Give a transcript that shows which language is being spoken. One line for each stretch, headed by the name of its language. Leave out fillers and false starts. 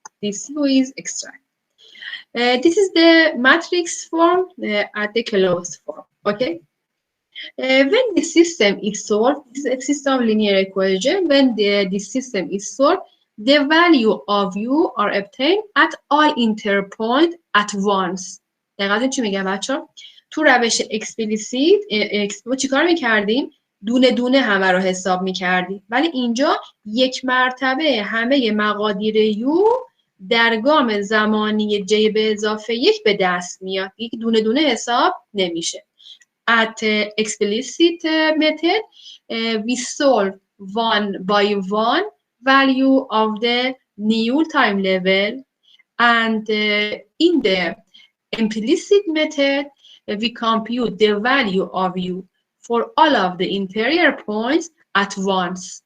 English: This U is extra. This is the matrix form at the closed form, okay? When the system is solved, this is a system linear equation. When the system is solved, the value of u are obtained at all interpoint at once.
Persian: دقیقاً چی میگم بچه‌ها؟ تو روش اکسپلیسیت چیکار میکردیم؟ دونه دونه همه رو حساب میکردیم. ولی اینجا یک مرتبه همه مقادیر یو در گام زمانی j به اضافه 1 به دست میاد. یک دونه دونه حساب نمیشه.
English: At explicit method, we solve one by one value of the new time level, and in the implicit method, we compute the value of u for all of the interior points at once.